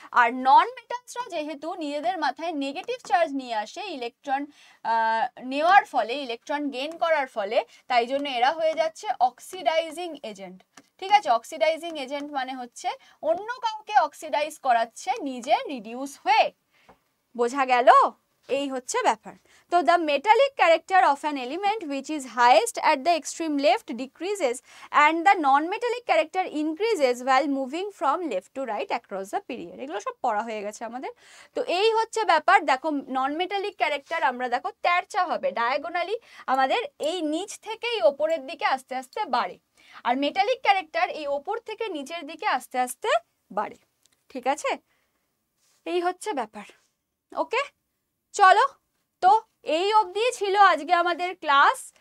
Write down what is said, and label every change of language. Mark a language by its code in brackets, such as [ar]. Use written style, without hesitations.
[bn] আর নন মেটালসরা যেহেতু নিজেদের মাথায় নেগেটিভ চার্জ নিয়ে আসে ইলেকট্রন নেওয়ার ফলে, ইলেকট্রন গেইন করার ফলে, তাই জন্য এরা হয়ে যাচ্ছে অক্সিডাইজিং এজেন্ট। ঠিক আছে, অক্সিডাইজিং এজেন্ট মানে হচ্ছে অন্য কাউকে অক্সিডাইজ করাচ্ছে নিজে রিডিউস হয়ে। বোঝা গেল? এই হচ্ছে ব্যাপার। [en] তো the metallic character of an element which is highest at the extreme left decreases and the non-metallic character increases while moving from left to right across the period। [bn] এগুলো সব পড়া হয়ে গেছে আমাদের। তো এই হচ্ছে ব্যাপার। দেখো নন মেটালিক ক্যারেক্টার আমরা দেখো তেরচা হবে, ডায়াগোনালি আমাদের এই নিচ থেকে এই ওপরের দিকে আস্তে আস্তে বাড়ে। আর মেটালিক ক্যারেক্টার এই ওপর থেকে নিচের দিকে আস্তে আস্তে বাড়ে। ঠিক আছে, এই হচ্ছে ব্যাপার। ওকে, চলো, তো এই অবধি ছিল আজকে আমাদের ক্লাস।